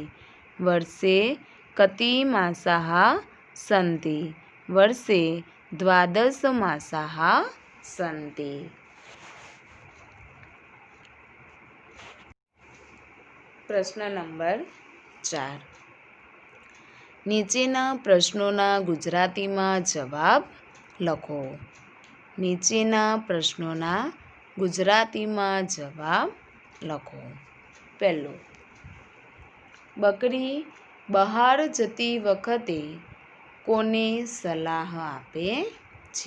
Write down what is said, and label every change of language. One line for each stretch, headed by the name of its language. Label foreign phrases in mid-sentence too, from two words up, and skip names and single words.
Sanskrit: वर्षे कति मासाः सन्ति। वर्षे 12 मासाः सन्ति।
Gujarati: પ્રશ્ન નંબર 4 નીચેના પ્રશ્નોના ગુજરાતીમાં જવાબ લખો। નીચેના પ્રશ્નોના ગુજરાતીમાં જવાબ લખો। પહેલો બકરી બહાર જતી વખતે કોને સલાહ આપે છે।